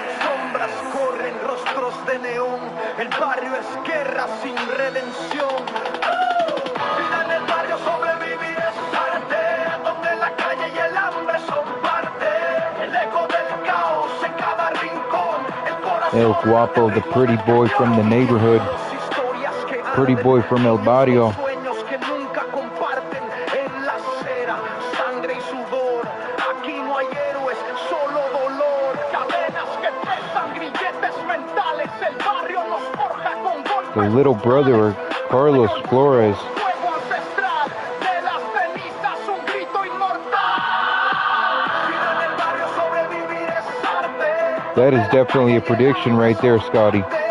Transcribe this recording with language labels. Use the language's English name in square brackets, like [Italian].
[Spanish] Sombras corren, rostros de neón. El barrio es guerra sin redención. Vida en el barrio, sobrevivir es arte. Donde la calle y el hambre son parte. El eco del caos en cada rincón. El corazón. [English] El Guapo, the pretty boy from the neighborhood. Pretty boy from El Barrio. [Spanish] Sueños que nunca comparten en la acera, sangre y sudor. Aquí no hay héroes, solo dolor. Cadenas que pesan, grilletes mentales. El barrio nos forja con golpes. [English] The little brother, Carlos Flores. [Spanish] Fuego ancestral, de las cenizas un grito inmortal. Vida en el barrio, sobrevivir es arte. [English] That is definitely a prediction right there, Scotty.